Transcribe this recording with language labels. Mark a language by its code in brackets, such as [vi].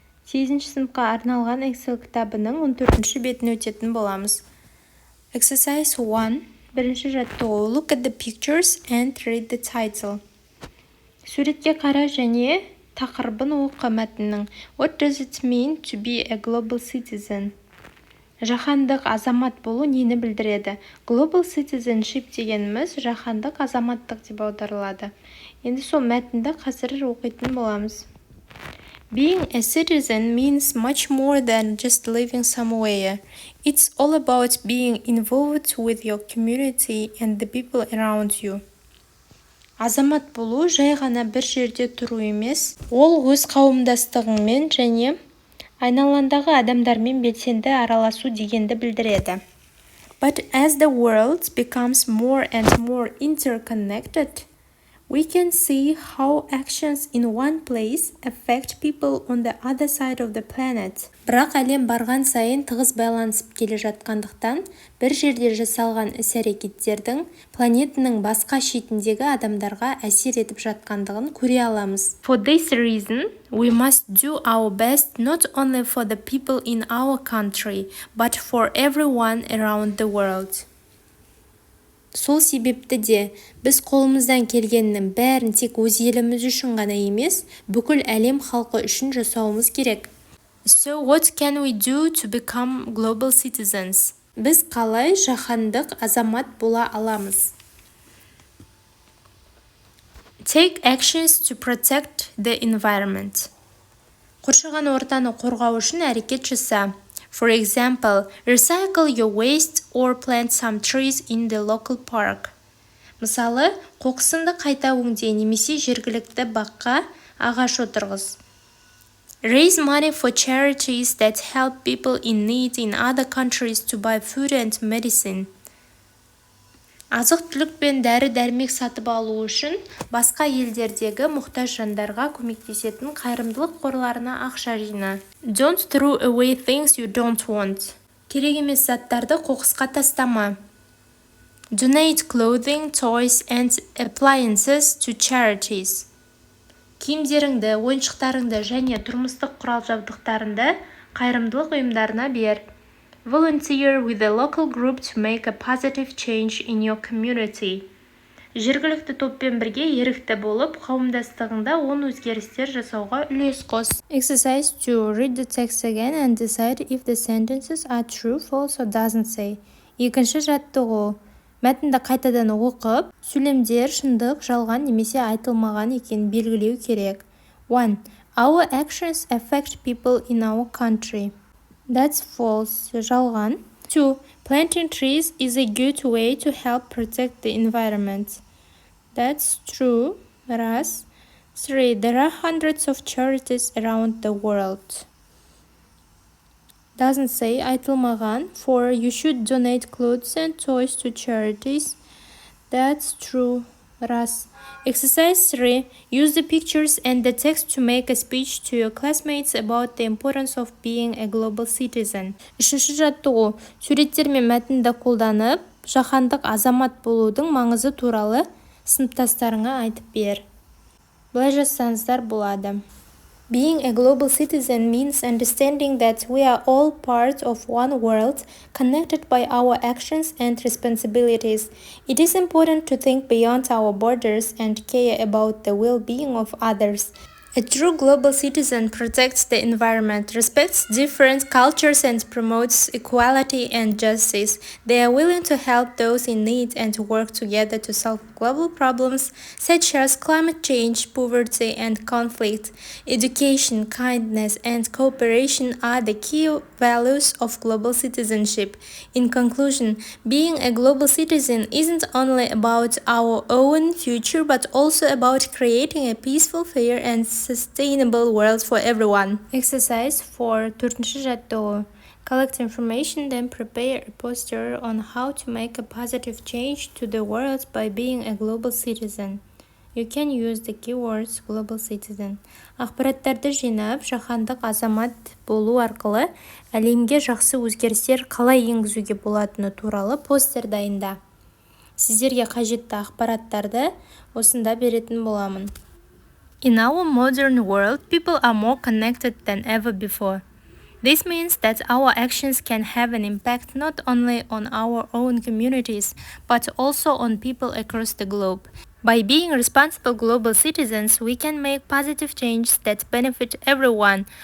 [kk] 8-ші сыныпқа арналған Excel кітабының 14-ші бетін өтетін боламыз. [en] Exercise 1. [kk] Бірінші жаттығу. [en] Look at the pictures and read the title. [kk] Суретке қара және тақырыбын оқы мәтіннің. [en] What does it mean to be a global citizen? [kk] Жаһандық азамат болу нені білдіреді? [en] Global citizenship [kk] дегеніміз жаһандық азаматтық деп аударылады. Енді сол мәтінді қазір оқитын боламыз. [en] Being a citizen means much more than just living somewhere. It's all about being involved with your community and the people around you. [kk] Азамат болу жай ғана бір жерде тұру емес, ол өз қауымдастығыңмен және айналаңдағы адамдармен белсенді араласу дегенді білдіреді. [en] But as the world becomes more and more interconnected, we can see how actions in one place affect people on the other side of the planet. [kk] Бірақ әлем барған сайын тығыз байланысып келе жатқандықтан, бір жерде жасалған іс-әрекеттердің планетаның басқа шетіндегі адамдарға әсер етіп жатқандығын көре аламыз. [en] For this reason, we must do our best not only for the people in our country, but for everyone around the world. [kk] Сол себепті де біз қолымыздан келгеннің бәрін тек өз еліміз үшін ғана емес, бүкіл әлем халқы үшін жасауымыз керек. [en] So what can we do to become global citizens? [kk] Біз қалай жаһандық азамат бола аламыз? [en] Take actions to protect the environment. [kk] Қоршаған ортаны қорғау үшін әрекет жаса. [en] For example, recycle your waste or plant some trees in the local park. [kk] Мысалы, қоқысыңды қайта өңде немесе жергілікті баққа ағаш отырғыз. [en] Raise money for charities that help people in need in other countries to buy food and medicine. [kk] Азық-түлік пен дәрі-дәрмек сатып алу үшін басқа елдердегі мұқтаж жандарға көмектесетін қайырымдылық қорларына ақша жина. [en] Don't throw away things you don't want. [kk] Керек емес заттарды қоқысқа тастама. [en] Donate clothing, toys and appliances to charities. [kk] Киімдеріңді, ойыншықтарыңды және тұрмыстық құрал-жабдықтарыңды қайырымдылық ұйымдарына бер. [en] Volunteer with a local group to make a positive change in your community. [kk] Жергілікті топпен бірге ерікті болып, қауымдастығында оң өзгерістер жасауға үлес қос. [en] Exercise 2. Read the text again and decide if the sentences are true, false or doesn't say. [kk] Екінші жаттығу. Мәтінді қайтадан оқып, сөйлемдер шындық, жалған немесе айтылмаған екенін белгілеу керек. [en] 1. Our actions affect people in our country. That's false. [kk] Жалған. [en] 2. Planting trees is a good way to help protect the environment. That's true. [kk] Раз. [en] 3. There are hundreds of charities around the world. Doesn't say. [kk] Айтылмаған. [en] 4. You should donate clothes and toys to charities. That's true. [kk] Раз. [en] Exercise 3. Use the pictures and the text to make a speech to your classmates about the importance of being a global citizen. [kk] Үшінші жаттығу. Суреттер мен мәтінді қолданып, жаһандық азамат болудың маңызы туралы сыныптастарыңа айтып бер. Былай жазсаңыздар болады. [en] Being a global citizen means understanding that we are all part of one world, connected by our actions and responsibilities. It is important to think beyond our borders and care about the well-being of others. A true global citizen protects the environment, respects different cultures and promotes equality and justice. They are willing to help those in need and work together to solve global problems such as climate change, poverty and conflict. Education, kindness and cooperation are the key values of global citizenship. In conclusion, being a global citizen isn't only about our own future but also about creating a peaceful, fair and sustainable world for everyone. Exercise 4. [kk] Төртінші жаттығу. [en] Collect information, then prepare a poster on how to make a positive change to the world by being a global citizen. You can use the keywords global citizen. [kk] Ақпараттарды жинап, жаһандық азамат болу арқылы әлемге жақсы өзгерістер қалай енгізуге болатыны туралы постер дайында. Сіздерге қажетті ақпараттарды осында беретін боламын. [en] In our modern world, people are more connected than ever before. This means that our actions can have an impact not only on our own communities, but also on people across the globe. By being responsible global citizens, we can make positive changes that benefit everyone.